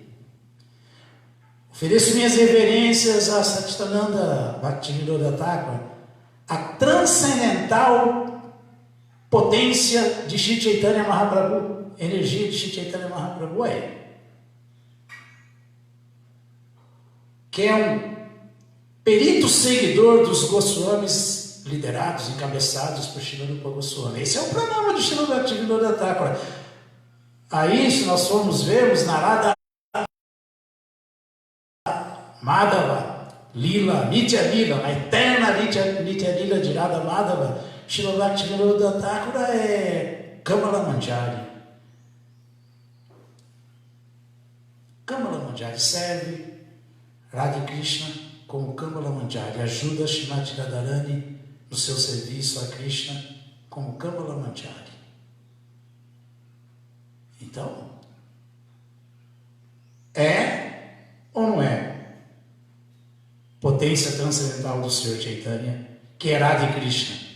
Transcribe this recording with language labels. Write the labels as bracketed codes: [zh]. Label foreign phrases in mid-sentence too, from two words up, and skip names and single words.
[pt] Ofereço minhas reverências a Sadidananda Bhaktivinoda Thakura, a transcendental potência de Shri Chaitanya Mahaprabhu, energia de Shri Chaitanya Mahaprabhu que é um perito seguidor dos Goswamis liderados, encabeçados por Srila Rupa Goswami. Esse é o pranama de Srila Bhaktivinoda Thakura. Aí, se nós formos vermos Narada Madhava, Lila, Nitya Lila, a eterna Nitya Lila de Radha Madhava, Srila Bhaktivinoda Thakura é Kamala Manjari. Kamala Manjari serve Radha Krishna como Kamala Manjari, ajuda Srimati Radharani no seu serviço a Krishna como Kamala Manjari. Então, é ou não é potência transcendental do Senhor Chaitanya, que é Radha Krishna?